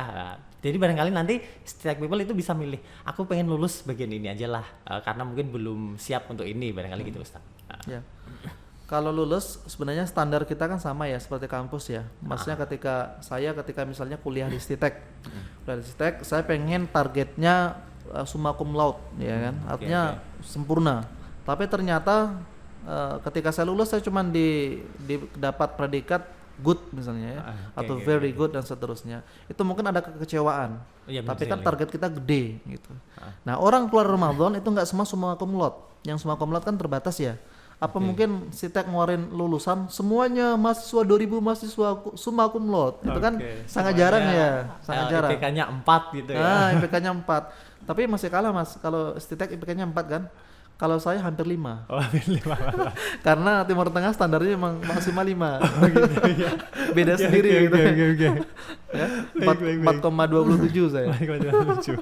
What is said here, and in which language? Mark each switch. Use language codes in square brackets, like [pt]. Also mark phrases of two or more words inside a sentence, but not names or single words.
[id] Jadi barangkali nanti Stitek People itu bisa milih, aku pengen lulus bagian ini aja lah, karena mungkin belum siap untuk ini, barangkali gitu Ustaz. Ya. Kalau lulus sebenarnya standar kita kan sama ya seperti kampus ya. Maksudnya ketika misalnya kuliah di Stitek, saya pengen targetnya [la] summa cum laude [id] ya kan, artinya sempurna. Tapi ternyata ketika saya lulus saya cuma dapat predikat good misalnya ya, atau [en] very good [id] dan seterusnya. Itu mungkin ada kekecewaan. Tapi kan target kita gede gitu. Nah, orang keluar Ramadan itu nggak semua [la] summa cum laude. [id] Yang [la] summa cum laude [id] kan terbatas ya. Apa mungkin Stitek ngeluarin lulusan semuanya mahasiswa 2000 mahasiswa [la] summa cum laude. [id] Itu kan sangat jarang ya, sangat jarang. IPK-nya 4 gitu ya. IPK-nya 4. Tapi masih kalah Mas. Kalau Stitek IPK-nya 4 kan. Kalau saya hampir 5. Hampir 5. Karena Timur Tengah standarnya memang maksimal 5. Beda sendiri gitu. Ya, 4,27 saya. 4,27.